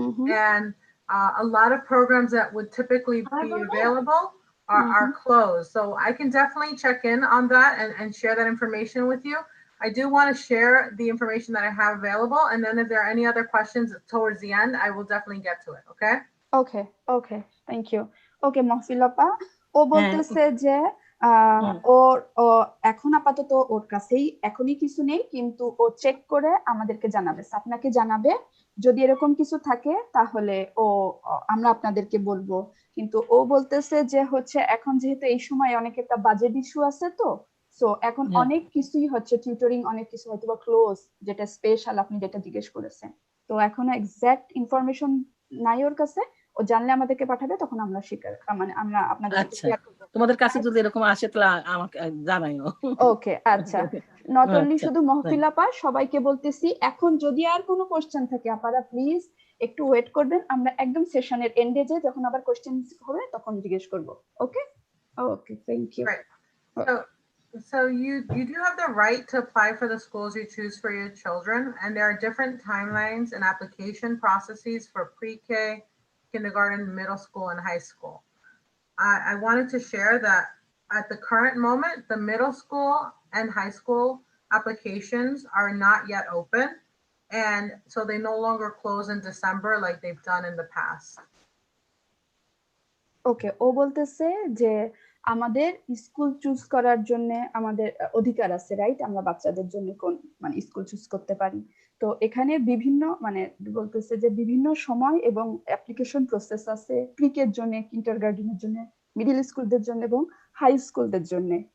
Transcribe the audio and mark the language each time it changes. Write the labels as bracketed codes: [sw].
[en] And a lot of programs that would typically be available are closed. So I can definitely check in on that and share that information with you. I do want to share the information that I have available. And then if there are any other questions towards the end, I will definitely get to it. Okay? Okay. Thank you. [bn] Okay, Mahfilapa, ও বলতেছে যে ওর এখন আপাতত ওর কাছেই এখনই কিছু নেই, কিন্তু ও check করে আমাদেরকে জানাবে, আপনাকে জানাবে। যদি এরকম কিছু থাকে তাহলে আমরা আপনাদেরকে বলবো। কিন্তু ও বলতেছে যে হচ্ছে এখন যেহেতু এই সময় অনেক একটা বাজেট ইস্যু আছে, তো সো এখন অনেক কিছুই হচ্ছে টিউটরিং, অনেক কিছু হয়তো বা ক্লোজ, যেটা স্পেশাল আপনি যেটা জিজ্ঞেস করেছেন। তো এখনো এক্সাক্ট ইনফরমেশন নাই ওর কাছে। ও জানলে আমাদেরকে পাঠাবে, তখন আমরা মানে আমরা আপনাদের সাথে শেয়ার করব। তোমাদের কাছে যদি এরকম আসে তাহলে আমাকে জানাইও। ওকে, আচ্ছা। [en] not only [bn] শুধু মহফিল আপা, সবাইকে বলতেছি এখন যদি আর কোনো কোশ্চেন থাকে আপনারা প্লিজ একটু ওয়েট করবেন, আমরা একদম সেশনের এন্ডে যে যখন আবার কোশ্চেন হবে তখন জিজ্ঞেস করব। [en] Okay, thank you. So you do have the right to apply for the schools you choose for your children, and there are different timelines and application processes for pre-K, kindergarten, middle school, and high school. I wanted to share that at the current moment, the middle school and high school applications are not yet open, and so they no longer close in December like they've done in the past. [bn] ওকে, ও বলতেছে যে আমাদের school choose করার জন্য আমাদের অধিকার আছে, right? আমরা বাচ্চাদের জন্য কোন মানে স্কুল চুজ করতে পারি। তো এখানে বিভিন্ন মানে বলতেছে যে বিভিন্ন সময় এবং অ্যাপ্লিকেশন প্রসেস আছে, প্রিকের জন্য, কিন্ডারগার্টেনের জন্য, মিডল স্কুলদের জন্য এবং হাই স্কুলদের জন্য।